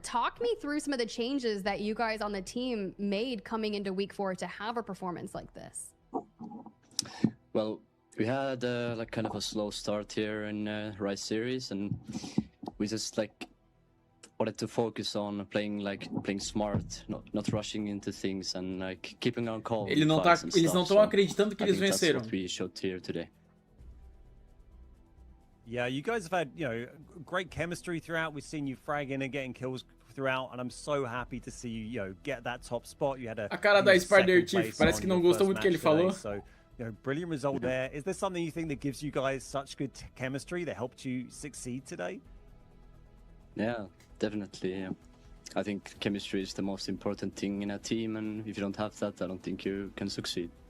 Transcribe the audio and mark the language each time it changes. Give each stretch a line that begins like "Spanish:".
English: Talk me through some of the changes that you guys on the team made coming into week 4 to have a performance like this. Well, we had like kind of a slow start here in Rise series, and we just like wanted to focus on playing smart, not rushing into things, and like keeping on calm.
Portuguese: Eles não estão acreditando que eles venceram.
English: That's what we showed here today. Yeah, you guys have had, you know, great chemistry throughout. We've seen you fragging and getting kills throughout, and I'm so happy to see you, you know, get that top spot. You had a
Portuguese: cara da Spider Chief, parece que não gostou muito que ele falou.
English: So, you know, brilliant result there. Is there something you think that gives you guys such good chemistry that helped you succeed today? Yeah, definitely. Yeah. I think chemistry is the most important thing in a team, and if you don't have that, I don't think you can succeed.